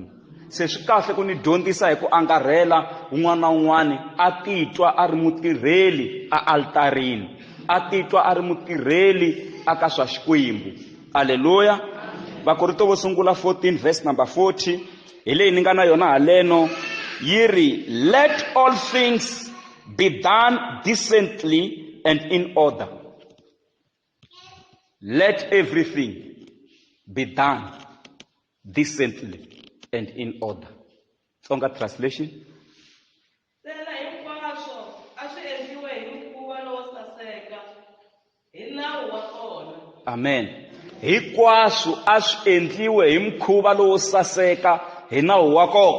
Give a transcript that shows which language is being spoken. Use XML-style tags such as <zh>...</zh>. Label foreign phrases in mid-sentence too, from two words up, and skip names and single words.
<ts>Se swi kahle ku ni dyondzisa hi ku angarhela un'wana na un'wana a titwa a ri mutirheli a altarini, a titwa a ri mutirheli aka swa xikwembu. Haleluya. Vakorinto vo sungula 14 verse number 40 hi leyi ni nga na yona haleno yi ri,</ts> <en>let all things be done decently and in order. Let everything be done decently and in order. Tsonga translation. Amen.</en> <ts>Hinkwaswo a swi endliwe hi mukhuva lowo saseka hi nawu wa kona.</ts>